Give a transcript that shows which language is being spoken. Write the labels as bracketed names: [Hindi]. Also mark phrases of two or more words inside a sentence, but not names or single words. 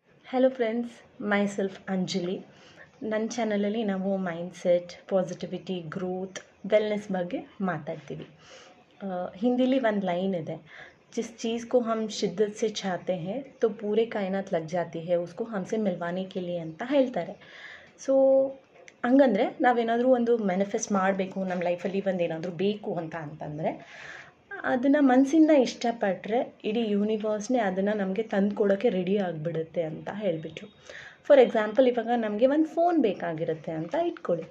[English] Hello friends, myself Anjali. [Kannada] ನನ್ನ ಚಾನಲಲ್ಲಿ ನಾವು [English] mindset, positivity, growth, wellness [Kannada] ಬಗ್ಗೆ ಮಾತಾಡ್ತೀವಿ. ಹಿಂದಿಲಿ ಒಂದು ಲೈನ್ ಇದೆ, [Hindi] जिस चीज़ को हम शिद्दत से चाहते हैं तो पूरे कायनात लग जाती है उसको हमसे मिलवाने के लिए [Kannada] ಅಂತ ಹೇಳ್ತಾರೆ. ಸೊ ಹಂಗಂದರೆ ನಾವೇನಾದರೂ ಒಂದು ಮ್ಯಾನಿಫೆಸ್ಟ್ ಮಾಡಬೇಕು, ನಮ್ಮ ಲೈಫಲ್ಲಿ ಒಂದು ಏನಾದರೂ ಬೇಕು ಅಂತಂದರೆ ಅದನ್ನು ಮನಸ್ಸಿಂದ ಇಷ್ಟಪಟ್ಟರೆ ಇಡೀ ಯೂನಿವರ್ಸ್ನೇ ಅದನ್ನು ನಮಗೆ ತಂದು ಕೊಡೋಕ್ಕೆ ರೆಡಿ ಆಗಿಬಿಡುತ್ತೆ ಅಂತ ಹೇಳಿಬಿಟ್ರು. [English] For example, [Kannada] ಇವಾಗ ನಮಗೆ ಒಂದು ಫೋನ್ ಬೇಕಾಗಿರುತ್ತೆ ಅಂತ ಇಟ್ಕೊಳ್ಳಿ.